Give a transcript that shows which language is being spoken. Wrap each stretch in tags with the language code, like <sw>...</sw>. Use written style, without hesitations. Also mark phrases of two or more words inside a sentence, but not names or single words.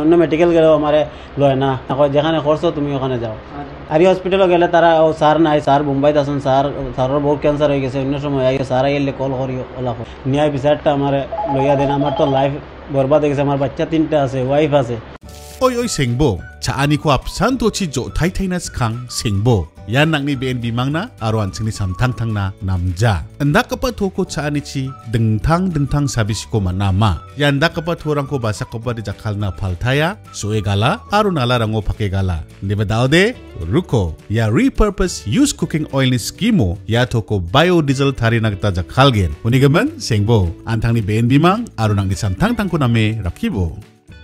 <bn>অন্য মেডিকেল গেলেও আমার লয় না, যেখানে করছো তুমি ওখানে যাও। আর এই হসপিটালে গেলে তারা ও স্যার নাই, স্যার মুম্বাইত আছেন, স্যারের বহুত ক্যান্সার হয়ে গেছে। অন্য সময় আইয়ে স্যার আইলে কল করি ওলা নিয়ায় বিচারটা আমার লইয়া দেন। আমার তো লাইফ বরবাদ হয়ে গেছে, আমার বাচ্চা 3টা আছে, ওয়াইফ আছে।</bn> <grt>Oy sengbo, chaani ko apsan to chi jo thai thai nas khang sengbo. Yan nang ni BNB mangna aroan singni samthang thang na namja. Anda kapa thoko chaani chi dengthang sabis ko manama. Yanda kapa thorang ko basa ko ba di jakal na phalthaya, soe gala aro nala rango phake gala. Neba daude ruko ya</grt> <en>repurpose use cooking oil</en> <grt>ni skimo ya thoko biodiesel thari nagta jakal gen. Unigaman sengbo, antang ni BNB mang aro nang ni samthang thang ko name rakibo.</grt>